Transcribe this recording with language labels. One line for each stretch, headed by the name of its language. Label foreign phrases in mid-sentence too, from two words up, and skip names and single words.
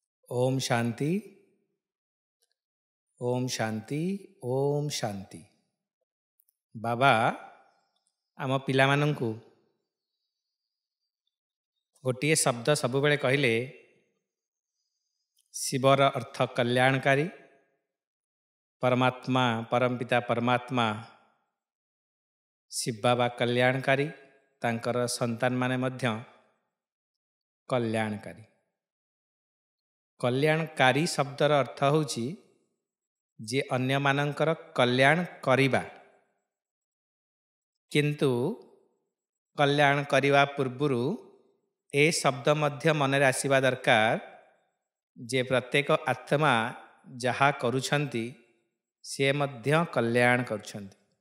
Odia: ଓମ୍ ଶାନ୍ତି ଓମ୍ ଶାନ୍ତି ଓମ୍ ଶାନ୍ତି। ବାବା ଆମ ପିଲା ମାନଙ୍କୁ ଗୋଟେ ଶବ୍ଦ ସବୁ ବେଳେ କହିଲେ ଶିବର ଅର୍ଥ କଲ୍ୟାଣକାରୀ, ପରମାତ୍ମା ପରମପିତା ପରମାତ୍ମା ଶିବ ବାବା କଲ୍ୟାଣକାରୀ, ତାଙ୍କର ସନ୍ତାନ ମାନେ ମଧ୍ୟ କଲ୍ୟାଣକାରୀ। କଲ୍ୟାଣକାରୀ ଶବ୍ଦର ଅର୍ଥ ହେଉଛି ଯେ ଅନ୍ୟ ମାନଙ୍କର କଲ୍ୟାଣ କରିବା, କିନ୍ତୁ କଲ୍ୟାଣ କରିବା ପୂର୍ବରୁ ଏ ଶବ୍ଦ ମଧ୍ୟ ମନରେ ଆସିବା ଦରକାର ଯେ ପ୍ରତ୍ୟେକ ଆତ୍ମା ଯାହା କରୁଛନ୍ତି ସେ ମଧ୍ୟ କଲ୍ୟାଣ କରୁଛନ୍ତି।